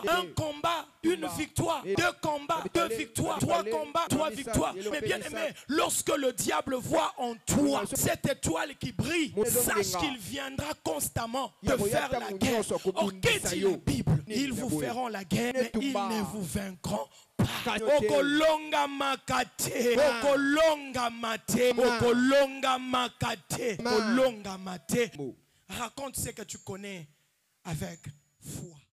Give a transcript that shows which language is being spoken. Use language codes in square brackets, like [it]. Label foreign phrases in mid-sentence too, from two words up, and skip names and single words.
[fr] Un combat, une victoire. 2 combats, 2 victoires. 3 combats, 3 victoires. Mais bien aimé, lorsque le diable voit en toi cette étoile qui brille, sache qu'il viendra constamment te faire la guerre. Or, qu'est-ce dit la Bible? Ils vous feront la guerre, mais ils ne vous vaincront pas. [ln] Okolonga makate, okolonga mate, okolonga makate, okolonga mate. [fr] Raconte ce que tu connais avec foi.